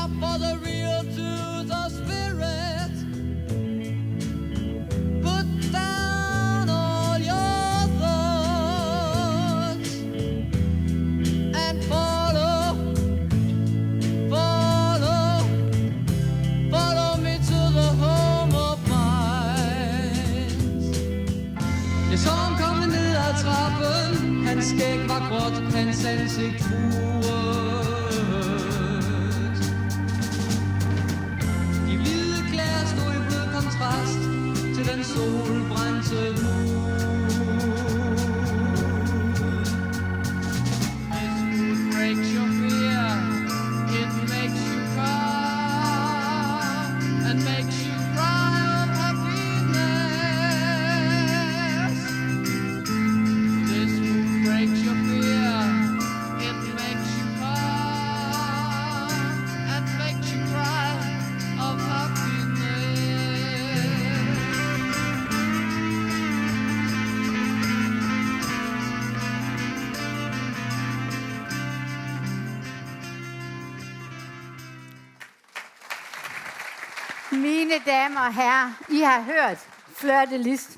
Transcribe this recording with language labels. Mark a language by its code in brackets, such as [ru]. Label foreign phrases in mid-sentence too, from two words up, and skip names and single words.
[en] for the real to the spirit. Put down all your thoughts and follow me to the home of minds. [da] Jeg så ham komme ned ad trappen, hans skæg var gråt, hans ansigt furet. De hvide klæder stod i blød kontrast til den solbrændte hud. [en] This mood breaks your fear, it makes you calm and makes you cry of happiness. This mood breaks your fear, it makes you calm and makes you cry of happiness. [da] Mine damer og herrer, I har hørt Fleur de Lis.